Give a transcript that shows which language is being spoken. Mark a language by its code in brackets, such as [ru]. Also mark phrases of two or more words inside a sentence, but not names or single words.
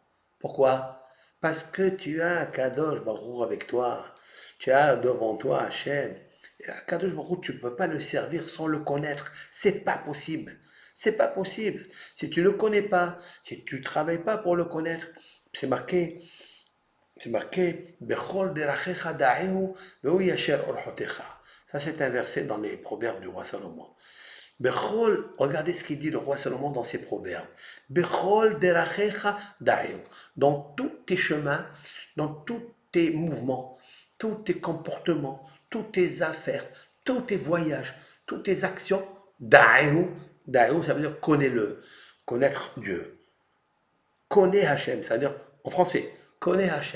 [fr] Pourquoi? Parce que tu as [he] קדוש ברוך הוא [fr] avec toi. Tu as devant toi Hachem. Et [he] קדוש ברוך הוא, [fr] tu ne peux pas le servir sans le connaître. C'est pas possible. C'est pas possible. Si tu ne le connais pas, si tu ne travailles pas pour le connaître, c'est marqué, [he] בכל דרכיך דעהו והוא יישר ארחתיך. [fr] Ça, c'est un verset dans les proverbes du roi Salomon. Bechol, regardez ce qu'il dit le roi Salomon dans ses proverbes. [he] בכל דרכיך דעהו. [fr] Dans tous tes chemins, dans tous tes mouvements, tous tes comportements, toutes tes affaires, tous tes voyages, toutes tes actions, da'ehu. Da'ehu, ça veut dire connais-le, connaître Dieu. Connais Hachem, c'est-à-dire, en français, connais Hachem.